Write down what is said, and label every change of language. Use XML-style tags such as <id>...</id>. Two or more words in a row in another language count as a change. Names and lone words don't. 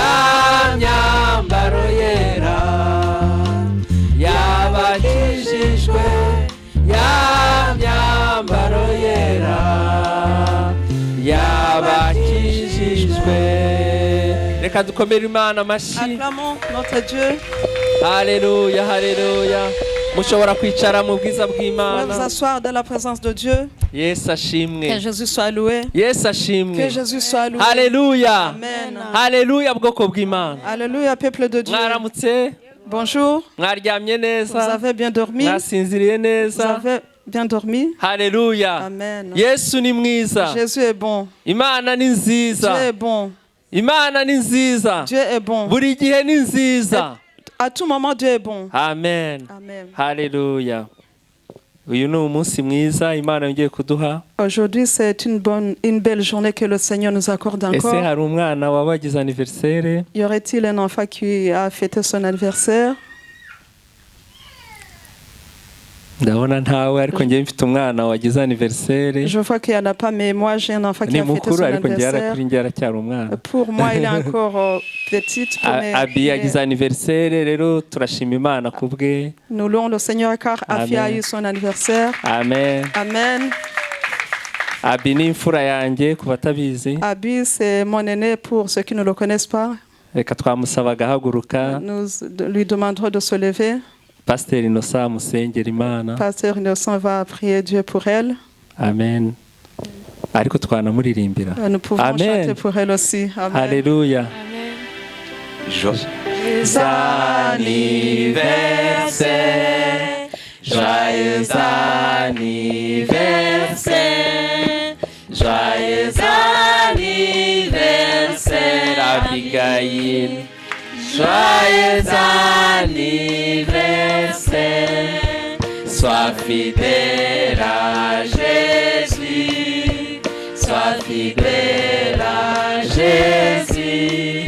<rw>yera yabakijijwe ya myambaro yera yabakijijwe reka dukomere Imana amashyi</rw> <fr>Acclamons notre Dieu.</fr> <rw>haleluya haleluya mushobora kwicara mu bwiza</rw> <fr>Vous</fr> <rw>bw'Imana</rw> <fr>asseoir dans la présence de Dieu.</fr> <rw>Yesu</rw> <fr>Que</fr> <rw>ashimwe</rw> <fr>Jésus soit loué.</fr> <rw>Yesu ashimwe</rw> <fr>Que Jésus soit loué.</fr> <rw>haleluya</rw> <fr>Amen.</fr> <rw>haleluya bwoko bw'Imana</rw> <fr>Alléluia, peuple de Dieu.</fr> <rw>mwaramutse</rw> <fr>Bonjour.</fr> <rw>mwaryamye</rw> <fr>Vous</fr> <rw>neza</rw> <fr>avez bien dormi.</fr> <rw>mwasinziriye</rw> <fr>Vous</fr> <rw>neza</rw> <fr>avez bien dormi.</fr> <rw>haleluya</rw> <fr>Amen.</fr> <rw>Yesu ni mwiza</rw> <fr>Jésus est bon.</fr> <rw>Imana ni</rw> <fr>Dieu</fr> <rw>nziza</rw> <fr>est bon.</fr> <rw>Imana ni nziza</rw> <fr>Dieu est bon.</fr> <rw>buri gihe ni nziza</rw> <fr>À tout moment, Dieu est bon.</fr> <rw>amen</rw> <fr>Amen.</fr> <rw>haleluya uyu ni umunsi mwiza Imana yongeye kuduha.</rw> <fr>Aujourd'hui, c'est une belle journée que le Seigneur nous accorde</fr> <rw>Ese</rw> <fr>encore.</fr> <rw>hari umwana wabagize anniversaire?</rw> <fr>Y aurait-il un enfant qui a fêté son anniversaire?</fr> <rw>Ndabona ntawe ariko njye mfite umwana wagize anniversaire.</rw> <fr>Je vois qu'il n'y en a pas, mais moi j'ai un enfant qui</fr> <rw>Ni</rw> <fr>a fêté</fr> <rw>mukuru</rw> <fr>son</fr> <rw>ariko njye</rw> <fr>anniversaire.</fr> <rw>yarakuri njye aracyari umwana.</rw> <fr>Pour moi, il est encore petit.</fr> <rw>Abi yagize anniversaire, rero turashima Imana kubwe.</rw> <fr>Nous louons le Seigneur car Afi a eu son anniversaire.</fr> <rw>Amen.</rw> <fr>Amen.</fr> <rw>Abi ni imfura yanjye ku batabizi.</rw> <fr>Abi, c'est mon aîné pour ceux qui ne le connaissent pas.</fr> <rw>Reka twamusaba agahaguruka.</rw> <fr>Nous lui demanderons de se lever.</fr> <rw>Pasteur Innocent musengera Imana.</rw> <fr>Pasteur Innocent va prier Dieu pour elle. Amen.</fr> <rw>Ariko twanamuririmbira.</rw> <fr>Nous pouvons chanter pour elle aussi. Amen. Alléluia. Joyeux anniversaire, joyeux anniversaire, joyeux anniversaire Abigail, joyeux anniversaire, sois fidèle à Jésus, sois fidèle à Jésus.</fr>